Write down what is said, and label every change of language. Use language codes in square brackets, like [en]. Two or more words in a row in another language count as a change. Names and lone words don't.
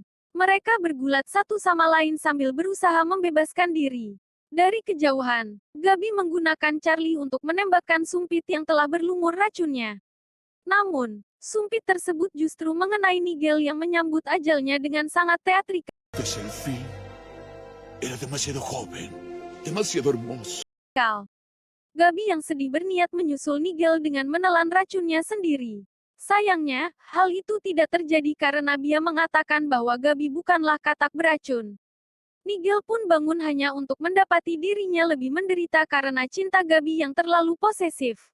[id] Mereka bergulat satu sama lain sambil berusaha membebaskan diri. Dari kejauhan, Gabi menggunakan Charlie untuk menembakkan sumpit yang telah berlumur racunnya. Namun, sumpit tersebut justru mengenai Nigel yang menyambut ajalnya dengan sangat teatrikal. [es] Es el fin. Era demasiado joven, demasiado hermoso. [id] Gabi yang sedih berniat menyusul Nigel dengan menelan racunnya sendiri. Sayangnya, hal itu tidak terjadi karena Bia mengatakan bahwa Gabi bukanlah katak beracun. Nigel pun bangun hanya untuk mendapati dirinya lebih menderita karena cinta Gabi yang terlalu posesif.